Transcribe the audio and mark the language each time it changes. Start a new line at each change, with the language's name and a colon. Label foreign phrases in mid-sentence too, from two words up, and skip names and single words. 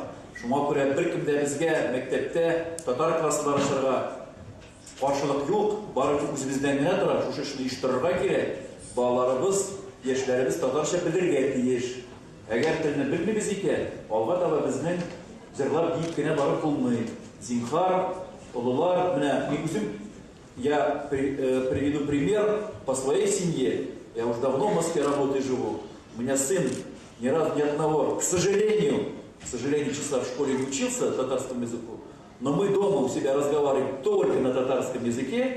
Tatar: Шуңа күрә беркем дә безгә мәктәптә татар класслары ашырга каршылык юк. Бары үзебездән генә тора. Шушы эшне оештырырга кирәк. Балаларыбыз, яшьләребез татарча белергә тиеш. Әгәр телне белмибез икән, алга таба безнең җырлап дип кенә барып булмый. Зинхар, олылар, менә мин үзем
Russian: я приведу пример по своей семье. Я уже давно в Москве работаю и живу. У меня сын ни разу ни одного, к сожалению, часа в школе не учился татарскому языку, но мы дома у себя разговариваем только на татарском языке.